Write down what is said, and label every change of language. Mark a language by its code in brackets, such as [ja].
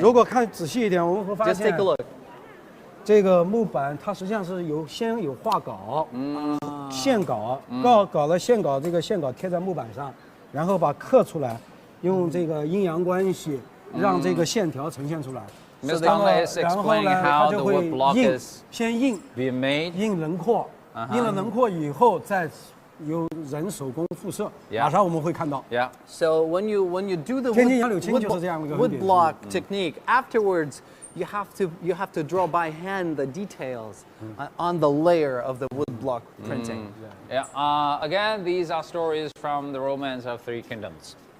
[zh] 如果看仔细一点，我们会发现 [en] Just take a look. [zh] 这个木板它实际上是先有画稿，线稿，搞了线稿，这个线稿贴在木板上，然后把刻出来，用这个阴阳关系让这个线条呈现出来。 [en] Ms. Tom is explaining how the wood block is [zh] 先印 [en] being made， [zh] 印轮廓，印了轮廓以后再由人手工复射，马上我们会看到。 [en] Yeah. So when you do the wood block technique, afterwards you have to draw by hand the details on the layer of the wood block printing. Yeah. Again, these are stories from the Romance of Three Kingdoms.